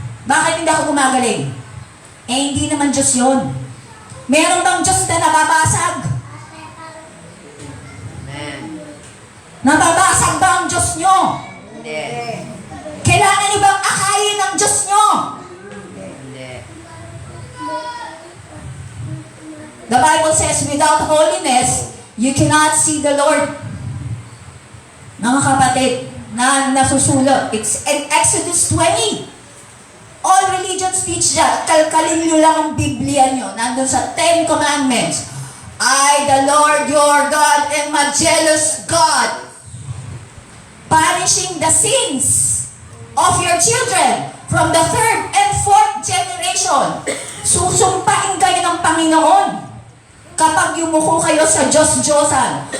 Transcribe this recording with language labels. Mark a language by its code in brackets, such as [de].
[tl] Bakit hindi ako gumagaling? Eh, hindi naman Diyos yun. Meron bang Diyos na nababasag? Nababasag ba ang Diyos nyo? Hindi. Kailangan niyo bang akayin ng Diyos nyo? Hindi. [en] The Bible says, without holiness, you cannot see the Lord. [tl] Mga kapatid, na nasusulat, [en] it's in Exodus 20. All religions teach that. [tl] Kalkalin nyo lang ang Biblia nyo. Nandun sa 10 Commandments. [en] I, the Lord your God, am a jealous God, punishing the sins of your children from the 3rd and 4th generation. [tl] Susumpain kayo ng Panginoon kapag yumuko kayo sa Diyos-Diyosan.